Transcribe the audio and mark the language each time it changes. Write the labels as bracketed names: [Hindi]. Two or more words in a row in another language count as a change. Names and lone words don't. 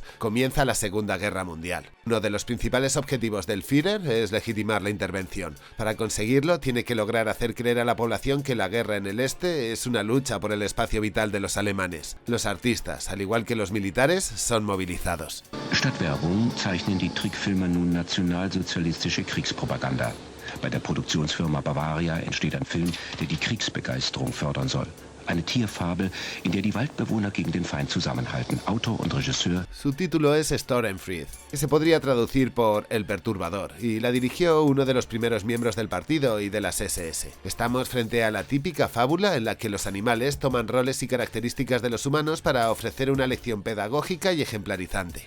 [Spanish] Comienza la Segunda Guerra Mundial. Uno de los principales objetivos del Führer es legitimar la intervención. Para conseguirlo, tiene que lograr hacer creer a la población que la guerra en el este es una lucha por el espacio vital de los alemanes. Los artistas, al igual que los militares, son movilizados. [German] Statt Werbung zeichnen die Trickfilme nun nationalsozialistische Kriegspropaganda. Bei der Produktionsfirma Bavaria entsteht ein Film, der die Kriegsbegeisterung fördern soll. Eine Tierfabel, in der die Waldbewohner gegen den Feind zusammenhalten. Autor und Regisseur. [Spanish] Su título es [German] Störenfried, [Spanish] que se podría traducir por El Perturbador, y la dirigió uno de los primeros miembros del partido y de las SS. Estamos frente a la típica fábula en la que los animales toman roles y características de los humanos para ofrecer una lección pedagógica y ejemplarizante.